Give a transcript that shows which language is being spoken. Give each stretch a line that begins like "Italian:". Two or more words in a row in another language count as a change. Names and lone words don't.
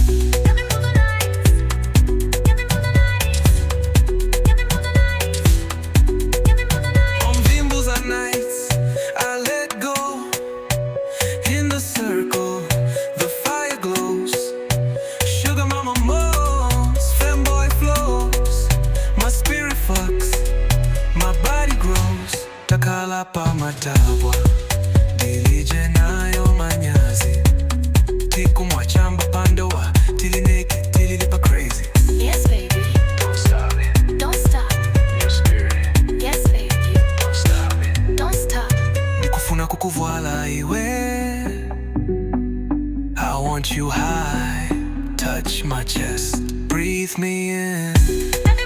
English: On Vimbuza Nights, I let go. In the circle, the fire glows. Sugar mama moans, Femboy flows. My spirit fucks, my body grows.
Tumbuka: Takhala pa matabwa, Ndilije nayo manyazi, chamba pandoa, tili naked, tili pa crazy.
English: Yes baby, Don't stop it, don't stop. your spirit. Yes baby, Don't stop it. don't stop.
Tumbuka: Ndikuvwara iwe,
English: I want you high, touch my chest, breathe me in.